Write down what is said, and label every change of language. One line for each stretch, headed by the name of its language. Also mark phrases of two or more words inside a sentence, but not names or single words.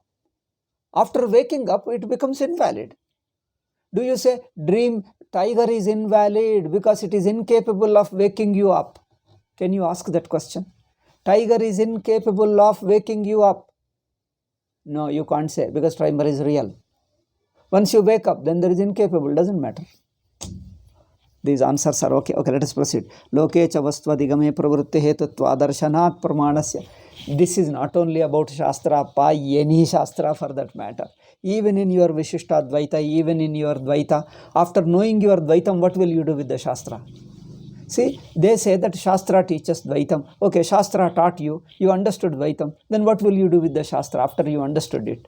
English: After waking up, it becomes invalid. Do you say dream tiger is invalid because it is incapable of waking you up? Can you ask that question? Tiger is incapable of waking you up. No, you can't say, because tiger is real. Once you wake up, then there is incapable, doesn't matter. These answers are okay. Okay, let us proceed.
Sanskrit: लोके च वस्त्व धिगमे प्रवृत्ति हेतुत्व दर्शनात् प्रमाणस्य.
English: This is not only about Shastra, any Shastra for that matter. Even in your Vishishtadvaita, even in your Dvaita, after knowing your Dvaitam, what will you do with the Shastra? See, they say that Shastra teaches Dvaitam. Okay, Shastra taught you, you understood Dvaitam. Then what will you do with the Shastra after you understood it?